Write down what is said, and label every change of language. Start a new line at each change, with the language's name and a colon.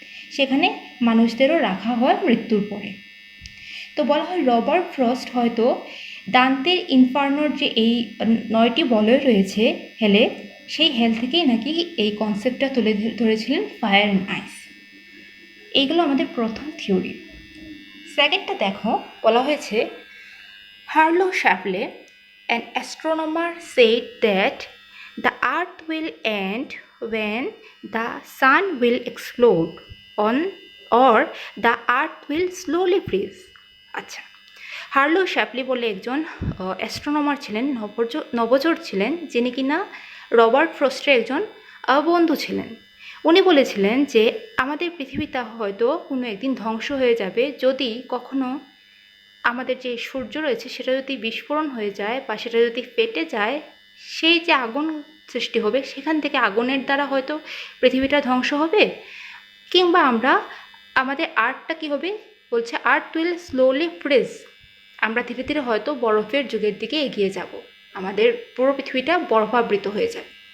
Bangla: সেখানে মানুষদেরও রাখা হয় মৃত্যুর পরে। তো বলা হয় রবার্ট ফ্রস্ট হয়তো দান্তের ইনফার্নোর যে এই 9টি বলয় রয়েছে হেলে, সেই হেল থেকেই নাকি এই কনসেপ্টটা তুলে ধরেছিলেন ফায়ার অ্যান্ড আইস। এইগুলো আমাদের প্রথম থিওরি। সেকেন্ডটা দেখো, বলা হয়েছে
English: Harlow Shapley, an astronomer, said that the earth will end when the sun will explode on or the earth will slowly freeze.
Bangla: আচ্ছা, হার্লো শ্যাপলি বলে একজন অ্যাস্ট্রোনমার ছিলেন, নভোচর ছিলেন, যিনি কিনা রবার্ট ফ্রস্টের একজন বন্ধু ছিলেন। উনি বলেছিলেন যে আমাদের পৃথিবীটা হয়তো কোনো একদিন ধ্বংস হয়ে যাবে যদি কখনো আমাদের যে সূর্য রয়েছে সেটা যদি বিস্ফোরণ হয়ে যায় বা সেটা যদি ফেটে যায়, সেই যে আগুন সৃষ্টি হবে সেখান থেকে আগুনের দ্বারা হয়তো পৃথিবীটা ধ্বংস হবে, কিংবা আমাদের আর্থটা কী হবে, বলছে
English: earth will slowly freeze,
Bangla: আমরা ধীরে ধীরে হয়তো বরফের যুগের দিকে এগিয়ে যাব, আমাদের পুরো পৃথিবীটা বরফাবৃত হয়ে যাবে।